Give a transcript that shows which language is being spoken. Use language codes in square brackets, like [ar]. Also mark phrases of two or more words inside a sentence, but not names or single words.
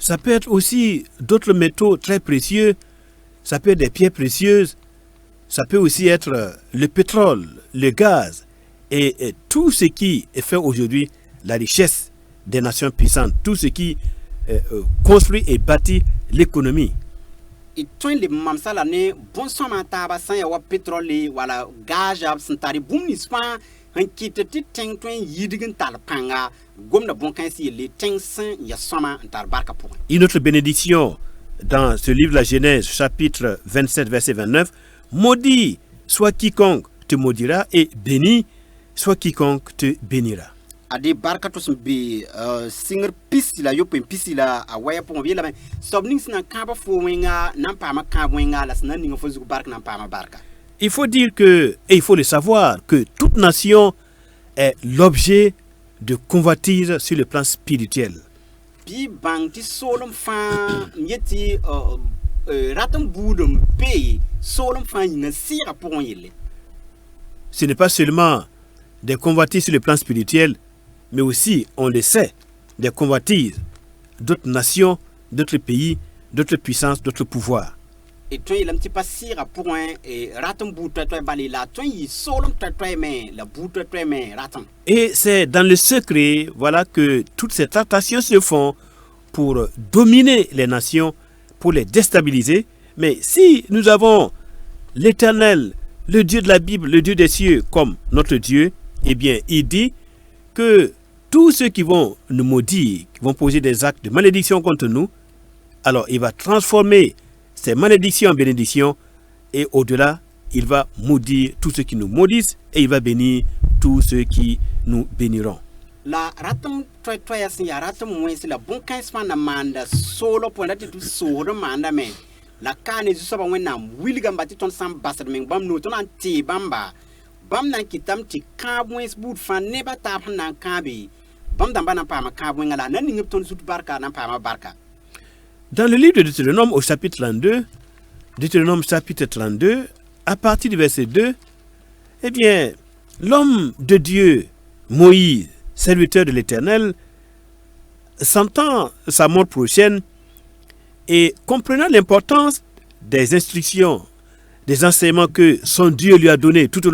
[fr] Ça peut être aussi d'autres métaux très précieux, ça peut être des pierres précieuses, ça peut aussi être le pétrole, le gaz et tout ce qui fait aujourd'hui la richesse des nations puissantes, tout ce qui construit et bâtit l'économie. [mos] Y tõe n leb n mamsa la ne bõn-sõama a taaba sã n ya wa petrole wala gaazã b sẽn tar bũmb nins fãa n kɩt tɩ tẽng tõe n yɩdg n tall pãnga gomda bõn-kãens yelle tẽng sẽn ya sõama n tar barka pʋgẽ. [fr] Une autre bénédiction dans ce livre de la Genèse, chapitre 27, verset 29, maudit soit quiconque te maudira et béni soit quiconque te bénira. [mos] Ade barka to sẽn be sɩngr pisi la yopen pisi la a waya pʋgẽ b yeelame soab ning sẽn na n kãaba fo wẽnga na n paama kãab wẽnga la sẽn na n ninga fo zug bark na n paama barka. [fr] Il faut dire que, et il faut le savoir, que toute nation est l'objet de convoitise sur le plan spirituel. [mos] Bɩ bãng tɩ soolem fãa n yet tɩ rat n buud n be soolem fãa yĩnga sɩɩga pʋgẽ yelle. [fr] Ce n'est pas seulement des convoitises sur le plan spirituel, mais aussi, on le sait, des convoitises d'autres nations, d'autres pays, d'autres puissances, d'autres pouvoirs. [mos] Et tõe yeelame tɩ pa sɩɩga pʋgẽ rat n buud toɛ-toɛ bale la tõe n yɩ soolem toɛ-toɛ me la buud toɛ-toɛ me ratem. [fr] Et c'est dans le secret, voilà, que toutes ces tractations se font pour dominer les nations, pour les déstabiliser. Mais si nous avons l'Éternel, le Dieu de la Bible, le Dieu des cieux comme notre Dieu, eh bien, il dit que tous ceux qui vont nous maudire, qui vont poser des actes de malédiction contre nous, alors il va transformer ces malédictions en bénédictions et au-delà, il va maudire tous ceux qui nous maudissent et il va bénir tous ceux qui nous béniront. [mos] La ratem toɛ-toɛya sẽn yaa ratem wẽns la bõn-kãens fãa na maanda soolã pʋgẽ ratɩ tɩ soosd n maandame la kaane zu-soabã wẽnnaam wilga n ba tɩ tõnd sã n basd meng bãmb noog tõnd na n tee bãmba bãmb na n kɩtame tɩ kãab wẽns buud fãa nebã taab sẽn na n kãabe bãmb dãmbã na n paama kãab wẽnga la na ning b tõnd zut barka na n paama barka. [fr] Dans le livre de Deutéronome au chapitre 32, Deutéronome chapitre 32, à partir du verset 2, eh bien, l'homme de Dieu, Moïse, serviteur de l'Éternel, sentant sa mort prochaine et comprenant l'importance des instructions, des enseignements que son Dieu lui a donnés tout au